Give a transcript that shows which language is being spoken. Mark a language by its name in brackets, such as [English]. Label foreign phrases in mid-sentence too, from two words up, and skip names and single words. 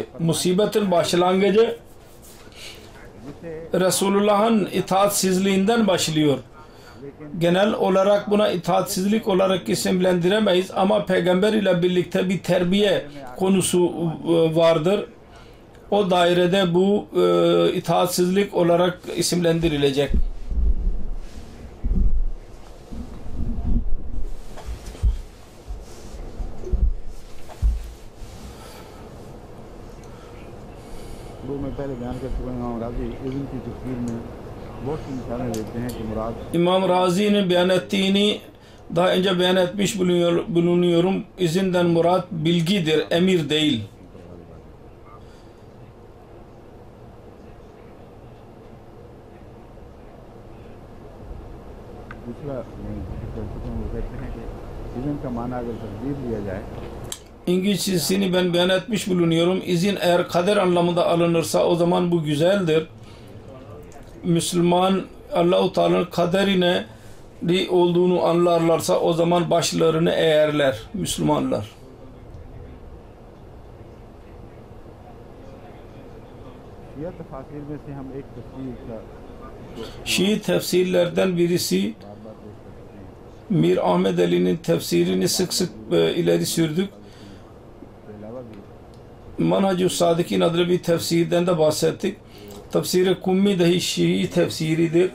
[Turkish] Musibetin başlangıcı Resulullah'ın itaatsizliğinden başlıyor. Genel olarak buna itaatsizlik olarak isimlendiremeyiz ama peygamber ile birlikte bir terbiye konusu vardır. O dairede bu itaatsizlik olarak isimlendirilecek. [Urdu] وہ میں پہلے بیان کر چکا ہوں امام رازی اذن کی تفسیر میں بہت سی مثالیں دیتے ہیں کہ مراد [Turkish] İmam Razi'nin beyan ettiğini daha önce beyan etmiş bulunuyorum. İzinden murat bilgidir, emir değil. [Urdu] دوسرا کر چکا ہوں وہ کہتے ہیں کہ اذن کا معنی اگر تقدیر لیا جائے [Turkish] İngilizcesini ben beyan etmiş bulunuyorum. İzin eğer kader anlamında alınırsa o zaman bu güzeldir. Müslüman Allah-u Teala'nın kaderine olduğunu anlarlarsa o zaman başlarını eğerler Müslümanlar. [Urdu] شیعہ تفاسیر میں سے ہم ایک تفسیر کا [Turkish] Şii tefsirlerden birisi Mir Ahmed Ali'nin tefsirini sık sık ileri sürdük. Manhaj-ı Sadikin adlı bir tefsirden de bahsettik. Tefsir-i Kummi dahi Şii tefsiridir.